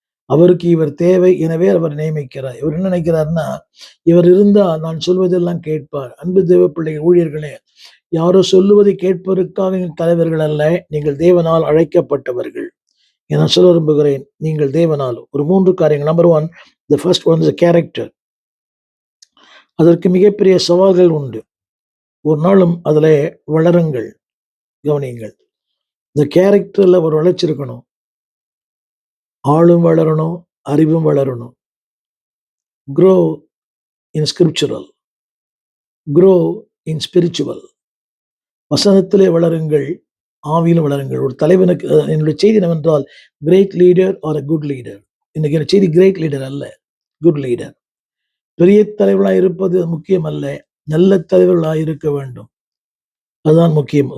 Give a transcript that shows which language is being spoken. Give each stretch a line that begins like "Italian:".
Tamil: அவருக்கு இவர் தேவை, எனவே அவர் நியமிக்கிறார். இவர் என்ன நினைக்கிறார்னா, இவர் இருந்தா நான் சொல்வதெல்லாம் கேட்பார். அன்பு தேவ பிள்ளைகள், ஊழியர்களே, யாரோ சொல்லுவதை கேட்பதற்காக நீங்கள் தலைவர்கள் அல்ல, நீங்கள் தேவனால் அழைக்கப்பட்டவர்கள். நான் சொல்ல விரும்புகிறேன், நீங்கள் தேவனால் ஒரு 3 காரியங்கள். Number 1,
English: the first one is character.
Tamil: அதற்கு மிகப்பெரிய சவால்கள் உண்டு. ஒரு நாளும் அதுல வளருங்கள். கவனியுங்கள், இந்த கேரக்டர்ல ஒரு வளர்ச்சிருக்கணும். ஆளும் வளரணும், அறிவும் வளரணும்.
English: grow in scriptural, grow in spiritual.
Tamil: வசனத்திலே வளருங்கள், ஆவியில் வளருங்கள். ஒரு தலைவனுக்கு என்னுடைய செய்தி என்னவென்றால்,
English: Great leader are a good leader.
Tamil: இன்னைக்கு செய்தி கிரேட் லீடர் அல்ல, குட் லீடர். பெரிய தலைவர்களாய் இருப்பது முக்கியம் அல்ல, நல்ல தலைவர்களாய் இருக்க வேண்டும். அதுதான் முக்கியம்.